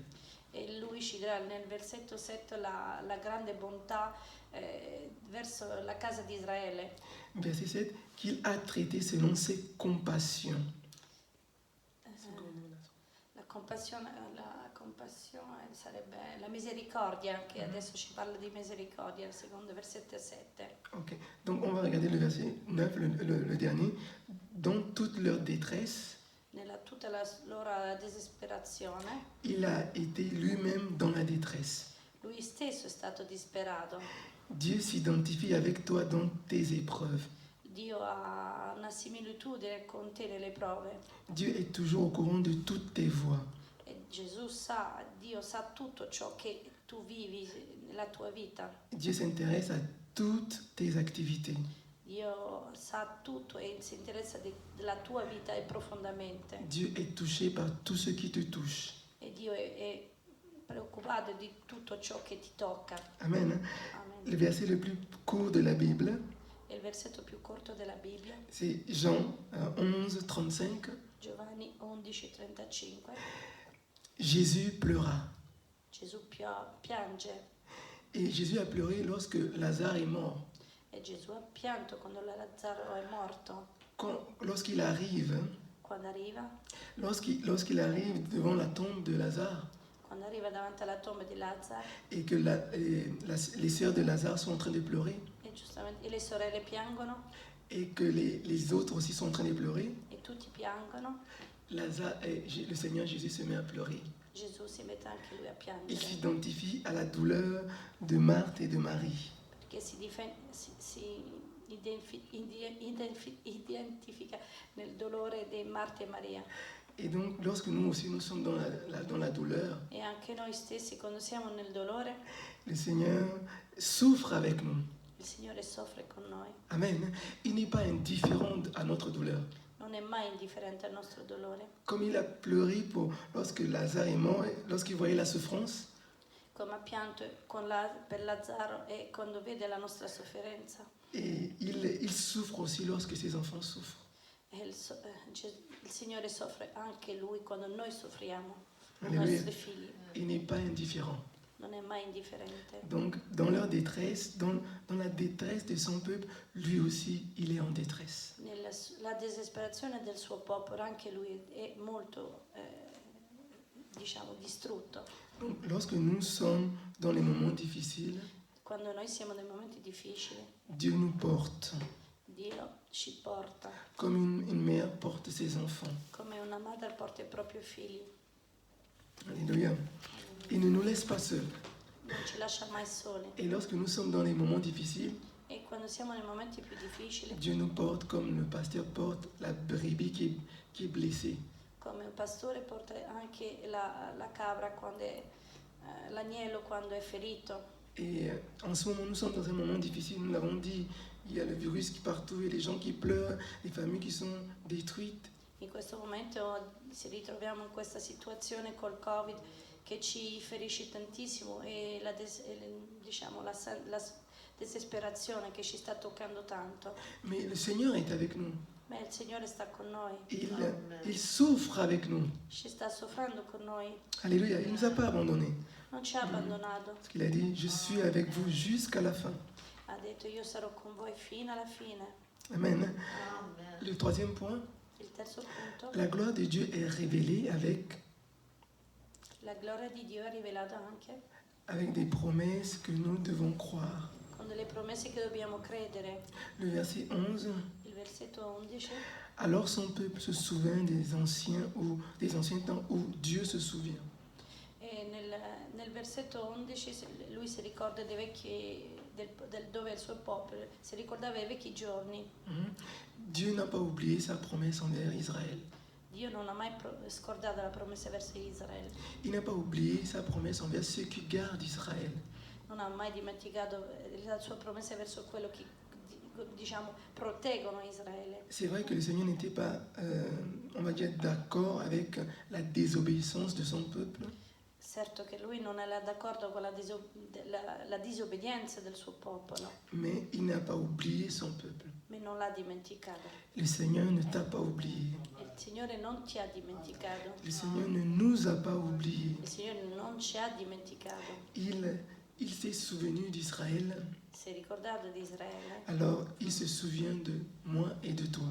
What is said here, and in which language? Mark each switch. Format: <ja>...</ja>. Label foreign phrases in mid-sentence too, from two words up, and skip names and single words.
<it>E lui ci dirà nel versetto 7 la grande bontà verso la casa di Israele.</it> <fr>Verset 7. Qu'il a traité selon ses compassions.</fr> <it>La compassione sarebbe la misericordia, che adesso ci parla di misericordia, secondo versetto 7. Ok.</it> <fr>Donc on va regarder le verset 9, le dernier. Dans toute leur détresse,</fr> <it>Nella tutta la loro disperazione,</it> <fr>il a été lui-même dans la détresse.</fr> <it>lui stesso è stato disperato.</it> <fr>Dieu s'identifie avec toi dans tes épreuves.</fr> <it>Dio ha una similitudine con te nelle prove.</it> <fr>Dieu est toujours au courant de toutes tes voies.</fr> <it>E Dio sa tutto ciò che tu vivi nella tua vita.</it> <fr>Dieu s'intéresse à toutes tes activités.</fr> <it>Dio sa tutto e si interessa della tua vita e profondamente.</it> <fr>Dieu est touché par tout ce qui te touche.</fr> <it>E Dio è preoccupato di tutto ciò che ti tocca.</it> <fr>Amen.</fr> <it>Amen.</it> <fr>Le verset le plus court de la Bible,</fr> <it>E il versetto più corto della Bibbia,</it> <fr>c'est Jean 11, 35.</fr> <it>Giovanni 11:35.</it> <fr>Jésus pleura.</fr> <it>Gesù piange</it> <fr>Et Jésus a pleuré lorsque Lazare est mort.</fr> <it>e Gesù ha pianto quando Lazzaro è morto.</it> <fr>Lorsqu'il arrive,</fr> <it>Quando arriva</it> <fr>devant la tombe de Lazare</fr> <it>davanti alla tomba di Lazzaro</it> <fr>et que les sœurs de Lazare sont en train de pleurer</fr> <it>e giustamente le sorelle piangono</it> <fr>et que les autres aussi sont en train de pleurer,</fr> <it>e tutti piangono,</it> <fr>le Seigneur Jésus se met à pleurer.</fr> <it>Gesù si mette anche lui a</it> <fr>Il</fr> <it>piangere</it> <fr>s'identifie à la douleur de Marthe et de Marie.</fr> <it>perché si identifica nel dolore di Marta e Maria.</it> <fr>Et donc, lorsque nous aussi nous sommes dans la douleur,</fr> <it>E anche noi stessi quando siamo nel dolore,</it> <fr>le Seigneur souffre avec nous.</fr> <it>il Signore soffre con noi.</it> <fr>Amen. Il n'est pas indifférent à notre douleur.</fr> <it>Non è mai indifferente al nostro dolore.</it> <fr>Comme il a pleuré lorsque Lazare est mort, lorsqu'il voyait la souffrance,</fr> <it>Come ha pianto per Lazzaro e quando vede la nostra sofferenza.</it> <fr>et il souffre aussi lorsque ses enfants souffrent.</fr> <it>E il Signore soffre anche Lui quando noi soffriamo, i</it> <fr>Alléluia.</fr> <it>nostri figli.</it> <fr>Il n'est pas indifférent.</fr> <it>Non è mai indifferente.</it> <fr>Donc, dans leur détresse, dans la détresse de son peuple, lui aussi, il est en détresse.</fr> <it>La disperazione del suo popolo, anche Lui è molto, distrutto.</it> <fr>Donc, lorsque nous sommes dans les moments difficiles,</fr> <it>Quando noi siamo nei momenti difficili,</it> <fr>Dieu nous porte,</fr> <it>Dio ci porta,</it> <fr>comme une mère porte ses enfants.</fr> <it>come una madre porta i propri figli.</it> <fr>Alléluia. Il ne nous laisse pas seuls.</fr> <it>Non ci lascia mai soli.</it> <fr>Et lorsque nous sommes dans les moments difficiles,</fr> <it>E quando siamo nei momenti più difficili,</it> <fr>Dieu nous porte comme le pasteur porte la brebis qui est blessée.</fr> <it>come un pastore porta anche la capra quando l'agnello quando è ferito.</it> <fr>Et en ce moment, nous sommes dans un moment difficile. Nous l'avons dit, il y a le virus qui est partout, il y a les gens qui pleurent, les familles qui sont détruites.</fr> <it>In questo momento ci ritroviamo in questa situazione col Covid che ci ferisce tantissimo e la disperazione che ci sta toccando tanto.</it> <fr>Mais le Seigneur est avec nous.</fr> <it>Ma il Signore sta con noi,</it> <fr>Il souffre avec nous.</fr> <it>ci sta soffrendo con noi,</it> <fr>Alléluia. Il ne nous a pas abandonnés.</fr> <it>non ci ha abbandonato.</it> <fr>Parce qu'il a dit, je suis avec vous jusqu'à la fin.</fr> <it>Ha detto io sarò con voi fino alla fine.</it> <fr>Amen. Le troisième point,</fr> <it>Il terzo punto,</it> <fr>la gloire de Dieu est révélée avec</fr> <it>la gloria di Dio è rivelata anche</it> <fr>des promesses que nous devons croire.</fr> <it>con delle promesse che dobbiamo credere.</it> <fr>Le verset 11.</fr> <it>Il versetto 11,</it> <fr>Alors son peuple se souvint des anciens temps où Dieu se souvient.</fr> <it>e nel versetto 11 lui si ricorda dei dove il suo popolo si ricordava i vecchi giorni.</it> <fr>Dieu n'a pas oublié sa promesse envers Israël.</fr> <it>Dio non ha mai scordato la promessa verso Israele,</it> <fr>Il n'a pas oublié sa promesse envers ceux qui gardent Israël.</fr> <it>non ha mai dimenticato la sua promessa verso quello che diciamo proteggono Israele.</it> <fr>C'est vrai que le Seigneur n'était pas, on va dire, d'accord avec la désobéissance de son peuple,</fr> <it>Certo che lui non era d'accordo con la disobbedienza del suo popolo,</it> <fr>mais il n'a pas oublié son peuple.</fr> <it>ma non l'ha dimenticato.</it> <fr>Le Seigneur ne t'a pas oublié.</fr> <it>Il Signore non ti ha dimenticato.</it> <fr>Le Seigneur ne nous a pas oubliés.</fr> <it>Il Signore non ci ha dimenticato.</it> <fr>Il s'est souvenu d'Israël,</fr> <it>Si è ricordato di Israele,</it> <fr>alors il se souvient de moi et de toi.</fr>